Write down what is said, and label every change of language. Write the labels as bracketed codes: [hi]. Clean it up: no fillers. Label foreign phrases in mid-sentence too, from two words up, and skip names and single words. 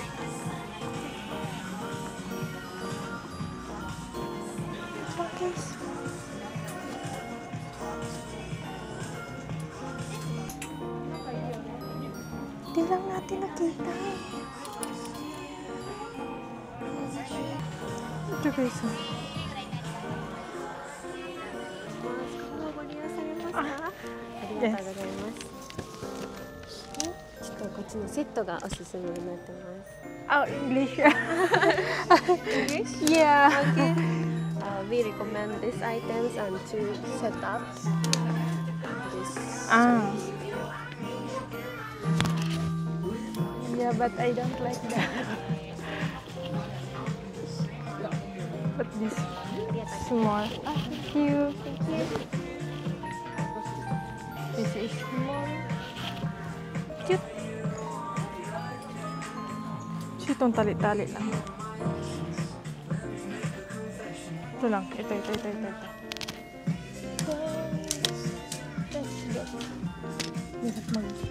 [tl] Guys. Di lang natin nakita. Ito guys. [ja] ご利用されますか？ありがとうございます。ちょっとこっちのセットがおすすめになってます。 [en] Oh, English. English? Yeah. Okay. We recommend these items and two setups. This Yeah, but I don't like that. But this small. Thank you. This is small. [tl] Cute. Itong tali-tali lang. Ito lang. Ito. Hirap mag...